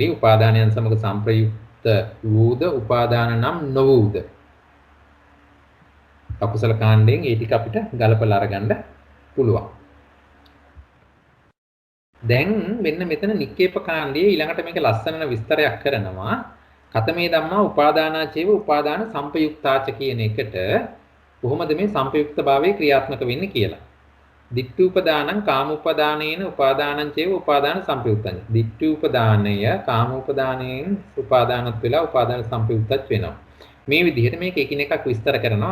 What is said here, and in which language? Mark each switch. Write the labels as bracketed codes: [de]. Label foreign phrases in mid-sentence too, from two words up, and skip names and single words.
[si] උපාදානයන් සමග සම්ප්‍රයුක්ත වූද උපාදාන නම් නොවූද. අකුසල කාණ්ඩයෙන් ඒ ටික අපිට ගලපලා අරගන්න පුළුවන්. දැන් මෙන්න මෙතන නික්කේප කාණ්ඩයේ ඊළඟට මේක ලස්සන විස්තරයක් කරනවා. [pi] කතමේ ධම්මා උපාදානාචේව උපාදාන සම්පයුක්තාච [si] කියන එකට කොහොමද මේ සම්පයුක්තභාවයේ ක්‍රියාත්මක වෙන්නේ කියලා. [pi] දිට්ඨූපදානං කාමූපදානේන උපාදානං චේව උපාදාන සම්පයුක්තං. [si] දිට්ඨූපදානය කාමූපදානයෙන් උපාදානත් වෙලා උපාදාන සම්පයුක්තත් වෙනවා. මේ විදිහට මේක එකිනෙකක් විස්තර කරනවා.